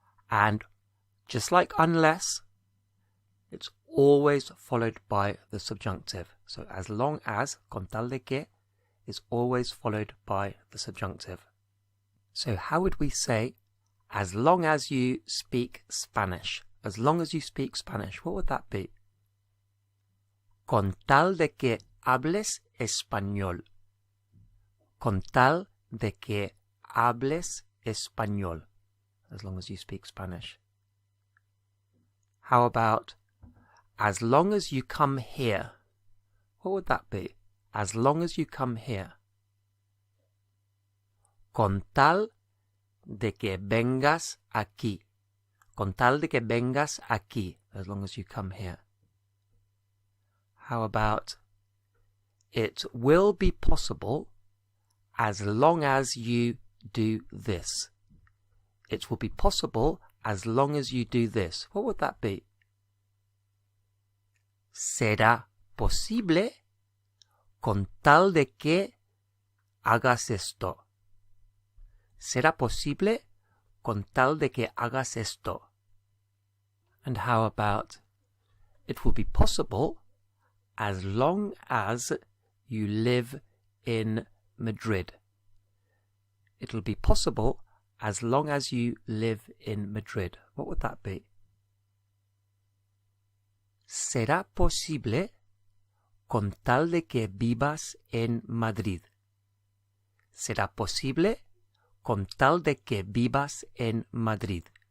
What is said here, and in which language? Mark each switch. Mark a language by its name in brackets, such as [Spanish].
[English] And just like unless, it's always followed by the subjunctive. So as long as, [Spanish] con tal de que, [English] is always followed by the subjunctive. So how would we say, as long as you speak Spanish? As long as you speak Spanish, what would that be? [Spanish] Con tal de que hables español. Con tal de que hables español. [English] As long as you speak Spanish. How about, as long as you come here? What would that be? As long as you come here. [Spanish] Con tal de que vengas aquí. Con tal de que vengas aquí. [English] As long as you come here. How about, it will be possible as long as you do this. It will be possible as long as you do this. What would that be? [Spanish] Será posible con tal de que hagas esto. Será posible con tal de que hagas esto. [English] And how about, it will be possible as long as you live in Madrid. It'll be possible as long as you live in Madrid. What would that be? [Spanish] Será posible con tal de que vivas en Madrid. Será posible con tal de que vivas en Madrid.